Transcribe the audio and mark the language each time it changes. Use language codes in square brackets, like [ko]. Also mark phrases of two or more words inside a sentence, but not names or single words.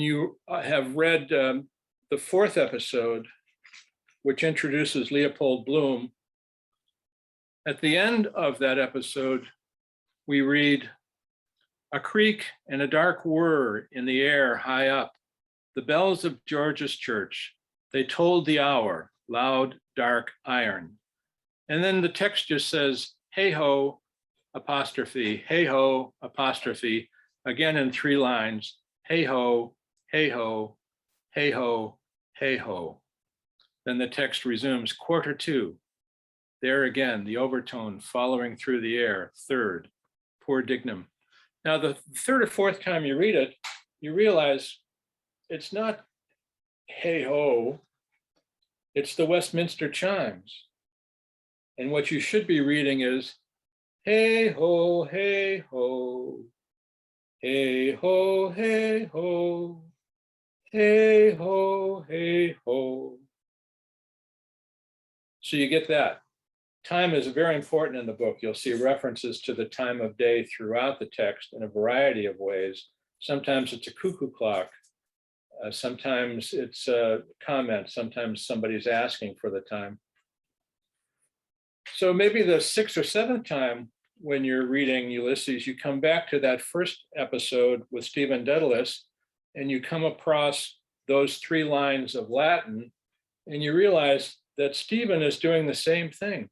[en] you have read the fourth episode, which introduces Leopold Bloom, at the end of that episode, we read, "A creak and a dark whir in the air high up, the bells of George's church, they told the hour, loud, dark iron." And then the text just says, "Hey ho, apostrophe, hey ho, apostrophe," again in 3 lines, hey ho, hey ho, hey ho, hey ho. Then the text resumes, "Quarter 2. There again, the overtone following through the air, third, poor dignum." Now, the third or fourth time you read it, you realize it's not hey ho, it's the Westminster chimes. And what you should be reading is hey ho, hey ho, hey ho, hey ho, hey ho, hey ho. So you get that. Time is very important in the book. You'll see references to the time of day throughout the text in a variety of ways. Sometimes it's a cuckoo clock. Sometimes it's a comment. Sometimes somebody's asking for the time. So maybe the 6th or 7th time when you're reading Ulysses, you come back to that first episode with Stephen Dedalus, and you come across those 3 lines of Latin, and you realize that Stephen is doing the same thing.